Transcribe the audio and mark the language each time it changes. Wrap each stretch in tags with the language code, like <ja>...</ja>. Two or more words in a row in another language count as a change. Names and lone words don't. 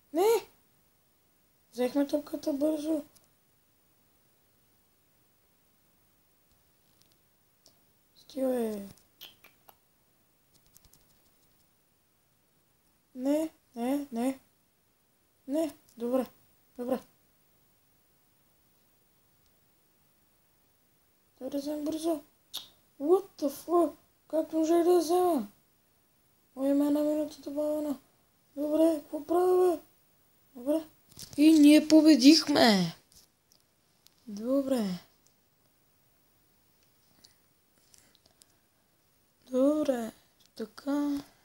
<bg>Взехме топката бързо. Стига. Не. Добре. Да вземем бързо.</bg> <en>What the fuck?</en> <bg>Как може да взема? Има една минута добавена. Добре, какво правя, бе? Добре. И ние победихме. Добре. Така.</bg>